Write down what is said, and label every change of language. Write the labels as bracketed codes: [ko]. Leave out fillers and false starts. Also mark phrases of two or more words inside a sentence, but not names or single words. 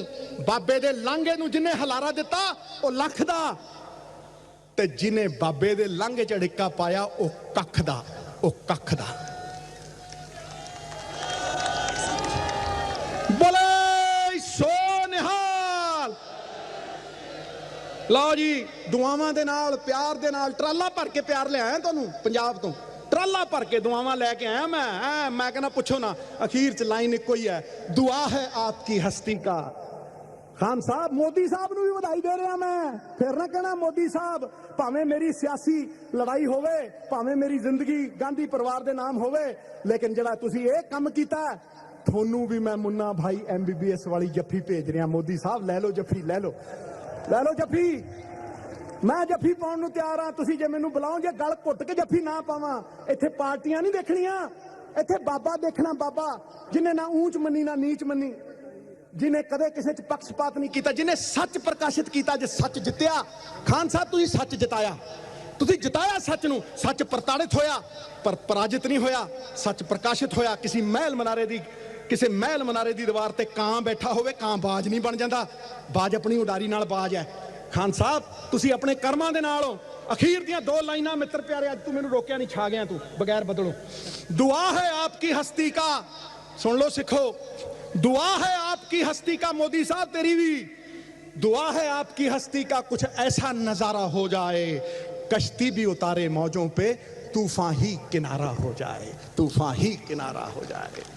[pa] ਬਾਬੇ ਦੇ ਲਾਂਘੇ ਨੂੰ ਜਿਹਨੇ ਹਲਾਰਾ ਦਿੱਤਾ ਉਹ ਲੱਖ ਦਾ, ਤੇ ਜਿਹਨੇ ਬਾਬੇ ਦੇ ਲਾਂਘੇ ਚ ਅੜਿੱਕਾ ਪਾਇਆ ਉਹ ਕੱਖ ਦਾ, ਉਹ ਕੱਖ ਦਾ। ਬੋਲੇ ਸੋ ਨਿਹਾਲ। ਲਓ ਜੀ, ਦੁਆਵਾਂ ਦੇ ਨਾਲ, ਪਿਆਰ ਦੇ ਨਾਲ ਟਰਾਲਾ ਭਰ ਕੇ ਪਿਆਰ ਲਿਆਇਆ ਤੁਹਾਨੂੰ ਪੰਜਾਬ ਤੋਂ। ਟਰਾਲਾ ਭਰ ਕੇ ਦੁਆਵਾਂ ਲੈਕੇ ਆਇਆ ਮੈਂ ਕਹਿਣਾ ਪੁੱਛੋ ਨਾ। ਅਖੀਰ 'ਚ [hi] लाइन एक ही है, दुआ है आपकी हस्ती का। [pa] ਖਾਨ ਸਾਹਬ, ਮੋਦੀ ਸਾਹਬ ਨੂੰ ਭੀ ਬਧਾਈ ਦੇ ਰਿਹਾ ਮੈਂ। ਫਿਰ ਨਾ ਕਹਿਣਾ ਮੋਦੀ ਸਾਹਬ, ਭਾਵੇਂ ਮੇਰੀ ਸਿਆਸੀ ਲੜਾਈ ਹੋਵੇ, ਭਾਵੇਂ ਮੇਰੀ ਜ਼ਿੰਦਗੀ ਗਾਂਧੀ ਪਰਿਵਾਰ ਦੇ ਨਾਮ ਹੋਵੇ, ਲੇਕਿਨ ਜਿਹੜਾ ਤੁਸੀਂ ਇਹ ਕੰਮ ਕੀਤਾ, ਥੋਨੂੰ ਭੀ ਮੈਂ ਮੁੰਨਾ ਭਾਈ MBBS ਵਾਲੀ ਜੱਫੀ ਭੇਜ ਰਿਹਾ। ਮੋਦੀ ਸਾਹਬ ਲੈ ਲਓ ਜੱਫੀ, ਲੈ ਲਓ ਜੱਫੀ। ਮੈਂ ਜੱਫੀ ਪਾਉਣ ਨੂੰ ਤਿਆਰ ਹਾਂ। ਤੁਸੀਂ ਜੇ ਮੈਨੂੰ ਬੁਲਾਓ, ਜੇ ਗਲ ਘੁੱਟ ਕੇ ਜੱਫੀ ਨਾ ਪਾਵਾਂ। ਇੱਥੇ ਪਾਰਟੀਆਂ ਨਹੀਂ ਦੇਖਣੀਆਂ, ਇੱਥੇ ਬਾਬਾ ਦੇਖਣਾ, ਬਾਬਾ ਜਿਨ੍ਹੇ ਨਾ ਊਚ ਮੰਨੀ ਨਾ ਨੀਚ ਮੰਨੀ। ਜਿਹਨੇ ਕਦੇ ਕਿਸੇ 'ਚ ਪੱਖਪਾਤ ਨਹੀਂ ਕੀਤਾ, ਜਿਹਨੇ ਸੱਚ ਪ੍ਰਕਾਸ਼ਿਤ ਕੀਤਾ, ਜੇ ਸੱਚ ਜਿੱਤਿਆ। ਖਾਨ ਸਾਹਿਬ ਤੁਸੀਂ ਸੱਚ ਜਿਤਾਇਆ, ਤੁਸੀਂ ਜਿਤਾਇਆ ਸੱਚ ਨੂੰ। ਸੱਚ ਪ੍ਰਤਾੜਿਤ ਹੋਇਆ ਪਰ ਪਰਾਜਿਤ ਨਹੀਂ ਹੋਇਆ, ਸੱਚ ਪ੍ਰਕਾਸ਼ਿਤ ਹੋਇਆ। ਕਿਸੇ ਮਹਿਲ ਮਨਾਰੇ ਦੀ ਦੀਵਾਰ ਤੇ ਕਾਂ ਬੈਠਾ ਹੋਵੇ, ਕਾਂ ਬਾਜ ਨਹੀਂ ਬਣ ਜਾਂਦਾ, ਬਾਜ ਆਪਣੀ ਉਡਾਰੀ ਨਾਲ ਬਾਜ ਹੈ। ਖਾਨ ਸਾਹਿਬ ਤੁਸੀਂ ਆਪਣੇ ਕਰਮਾਂ ਦੇ ਨਾਲ ਹੋ। ਅਖੀਰ ਦੀਆਂ 2 ਲਾਈਨਾਂ ਮਿੱਤਰ ਪਿਆਰੇ, ਅੱਜ ਤੂੰ ਮੈਨੂੰ ਰੋਕਿਆ ਨਹੀਂ, ਛਾ ਗਿਆ ਤੂੰ ਬਗੈਰ ਬਦਲੋਂ। [hi] दुआ है आपकी हस्ती का, सुन लो सिखो, दुआ है आपकी हस्ती का, मोदी साहब तेरी भी दुआ है आपकी हस्ती का, कुछ ऐसा नजारा हो जाए कश्ती भी उतारे मौजों पे, तूफान ही किनारा हो जाए, तूफान ही किनारा हो जाए।